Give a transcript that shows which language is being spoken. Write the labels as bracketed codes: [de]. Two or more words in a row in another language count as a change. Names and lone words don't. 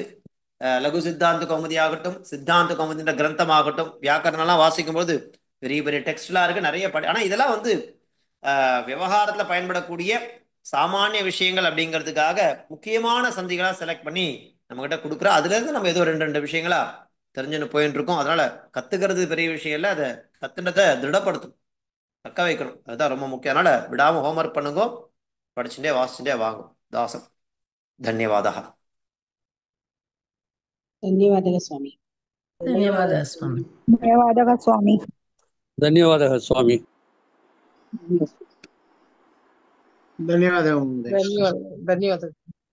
[ta] லகு சித்தாந்த கௌமுதி ஆகட்டும், சித்தாந்த கௌமுதின்ற கிரந்தம் ஆகட்டும், வியாக்கரணம்லாம் வாசிக்கும் போது பெரிய பெரிய டெக்ஸ்ட்லாம் இருக்கு, நிறைய ஆனா இதெல்லாம் விவகாரத்துல பயன்படக்கூடிய சாமானிய விஷயங்கள் அப்படிங்கிறதுக்காக முக்கியமான சந்திகளா செலக்ட் பண்ணி நம்ம கிட்ட கொடுக்குறோம். அதுல இருந்து நம்ம ஏதோ 2 விஷயங்களா தெரிஞ்சுன்னு போயிட்டு இருக்கோம். அதனால கத்துக்கிறது பெரிய விஷயம் இல்லை, அதை கத்துனதை திருடப்படுத்தும். தக்க வைக்கணும். அதுதான் ரொம்ப முக்கியம். அதனால விடாம ஹோம்ஒர்க் பண்ணுங்க, படிச்சுட்டே வாசிச்சுட்டே வாங்க. தாசன். தன்யவாதா. [kn] ಧನ್ಯವಾದಗಳು ಸ್ವಾಮಿ. ಧನ್ಯವಾದ ಸ್ವಾಮಿ. ಧನ್ಯವಾದಗಳು ಸ್ವಾಮಿ. ಧನ್ಯವಾದಗಳು ಸ್ವಾಮಿ. ಧನ್ಯವಾದ. ಧನ್ಯವಾದ.